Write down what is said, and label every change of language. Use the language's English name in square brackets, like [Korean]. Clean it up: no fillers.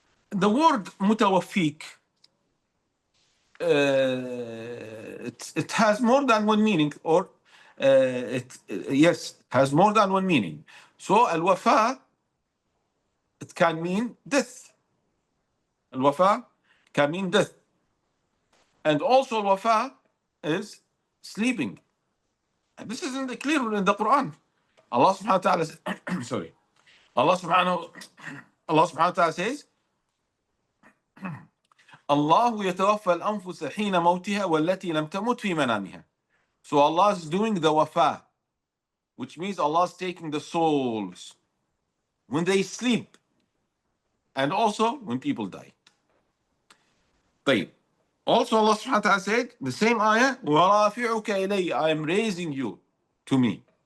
[English] The word mutawaffik, it has more than one meaning, or yes, has more than one meaning. So al-wafa, it can mean death. Al-wafa can mean death. And also al-wafa is sleeping. And this isn't clear in the Quran. Allah subhanahu wa ta'ala sorry. Allah subhanahu wa ta'ala says, [Arabic] الله يتوفى الأنفس حين موتها والتي لم تمت في منامها. [English] So Allah is doing the wafa, which means Allah is taking the souls when they sleep, and also when people die. [Arabic] طيب. [English] Also Allah subhanahu wa ta'ala said, the same ayah, [Arabic] وَرَافِعُكَ إِلَيَّ, [English] I am raising you to me.